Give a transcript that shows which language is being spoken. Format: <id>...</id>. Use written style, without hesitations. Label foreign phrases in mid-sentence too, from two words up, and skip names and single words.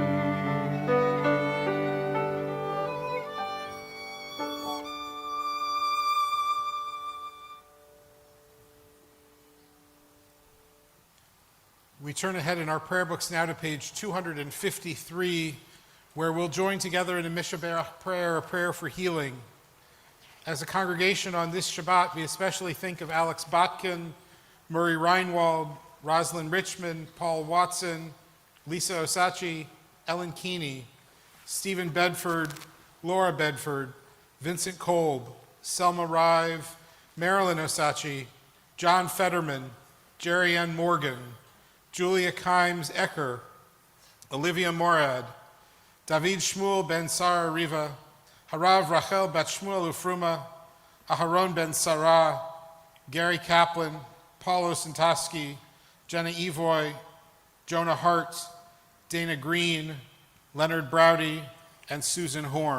<en>We turn ahead in our prayer books now to page 253, where we'll join together in a Mishaberach prayer, a prayer for healing. As a congregation on this Shabbat, we especially think of Alex Botkin, Murray Reinwald, Rosalind Richmond, Paul Watson, Lisa Osachi, Ellen Keeney, Stephen Bedford, Laura Bedford, Vincent Kolb, Selma Rive, Marilyn Osachi, John Fetterman, Jerry Ann Morgan, Julia Kimes Ecker, Olivia Morad, David Shmuel Ben Sarah Riva, Harav Rachel Bat Shmuel Ufruma, Aharon Ben Sarah, Gary Kaplan, Paul Osentoski, Jenna Evoy, Jonah Hart, Dana Green, Leonard Browdy, and Susan Horn.</en>